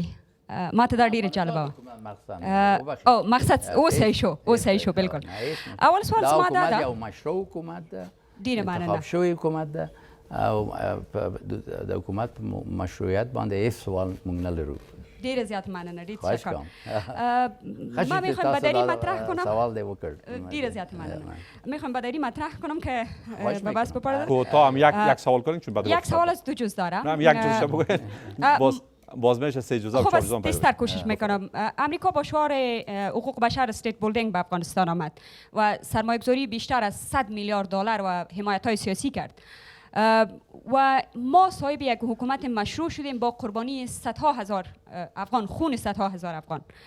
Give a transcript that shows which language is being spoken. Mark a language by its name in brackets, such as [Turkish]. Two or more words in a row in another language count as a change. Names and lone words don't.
[Pashto] ماته دا ډیره جالبه وه. او مقصد اوسه شو بالکل. اول سوال زما دا ده، یو مشروع حکومت ده، ډیره مننه، انتخاب شوی حکومت ده او د حکومت مشروعیت باندې هیڅ سوال مونږ نه لرو. ډیره زیات مننه، ډیر تشکر. [Persian] ما میخوام بدری مطرح کنم. [Pashto] سوال دی وکړ. ډیره زیات مننه. [Persian] میخوام بدری مطرح کنم که به بس بپردازم. کوتاه هم یک سوال کنیم چون بعد یک سوال از دو جز داره. نه یک جزش بگوید. باز میشه سه جزء و چهار جزء. خب بیشتر کوشش میکنم. امریکا با شعار حقوق بشر [English] state building [Persian] به افغانستان آمد و سرمایه گذاری بیشتر از 100 میلیارد دلار و حمایت های سیاسی کرد و ما صاحب یک حکومت مشروع شدیم با قربانی صدها هزار افغان، خون صدها هزار افغان.